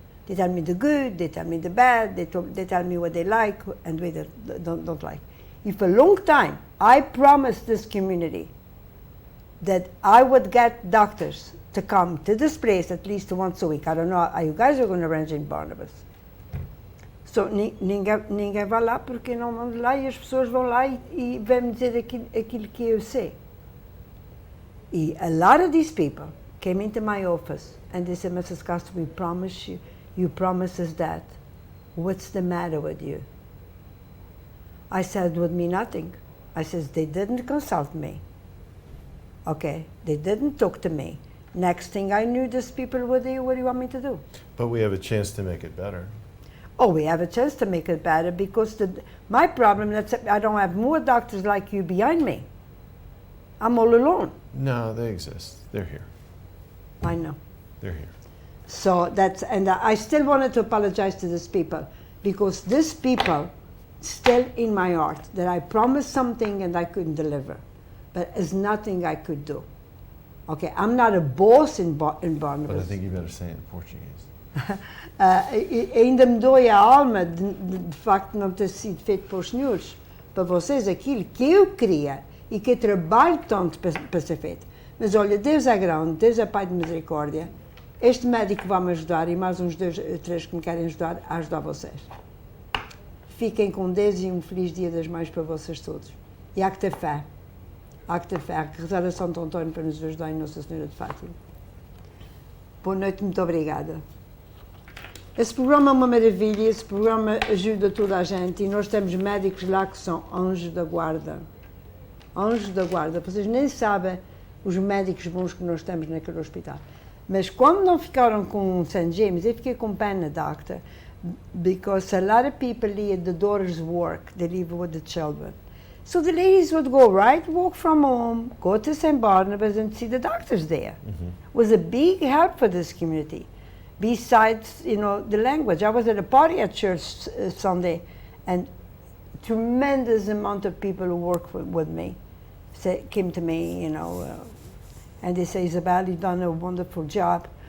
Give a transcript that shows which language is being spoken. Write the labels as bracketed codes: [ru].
[en] They tell me the good, they tell me the bad, they tell me what they like and what they don't like. If a long time I promised this community that I would get doctors to come to this place at least once a week. I don't know how you guys are going to arrange in Barnabas. [pt] So, ninguém vai lá porque não vão lá e as pessoas vão lá e vão dizer aquilo que eu sei. [en] E a lot of these people came into my office and they said, Mrs. Castro, we promise you promised us that. What's the matter with you? I said, with me nothing. I says, they didn't consult me. Okay, they didn't talk to me. Next thing I knew, these people were there, what do you want me to do? But we have a chance to make it better. Oh, we have a chance to make it better because my problem is I don't have more doctors like you behind me. I'm all alone. No, they exist. They're here. I know. They're here. So and I still wanted to apologize to these people because these people still in my heart that I promised something and I couldn't deliver. But there's nothing I could do. Okay, I'm not a boss in Barnabas. But I think you better say it in Portuguese. [pt] Ainda me dói a alma de facto de não ter sido feito para os senhores, para vocês, aquilo que eu queria e que eu trabalho tanto para ser feito. Mas olha, Deus é grande, Deus é Pai de misericórdia. Este médico vai me ajudar e mais uns 2 ou 3 que me querem ajudar a ajudar vocês. Fiquem com Deus e um feliz Dia das Mães para vocês todos. E há que ter fé. Há que ter fé. Há que rezar a Santo Antônio para nos ajudar em Nossa Senhora de Fátima. Boa noite, muito obrigada. Esse programa é uma maravilha, esse programa ajuda toda a gente e nós temos médicos lá que são anjos da guarda. Anjos da guarda. Vocês nem sabem os médicos bons que nós temos naquele hospital. Mas quando não ficaram com St. [en] James, [pt] eu fiquei com pena, [en] doctor, because a lot of people leave the daughters work, they live with the children. So the ladies would go walk from home, go to St. Barnabas and see the doctors there. Mm-hmm. It was a big help for this community. Besides, the language. I was at a party at church Sunday, and tremendous amount of people who work with me came to me, and they say, Isabel, you've done a wonderful job.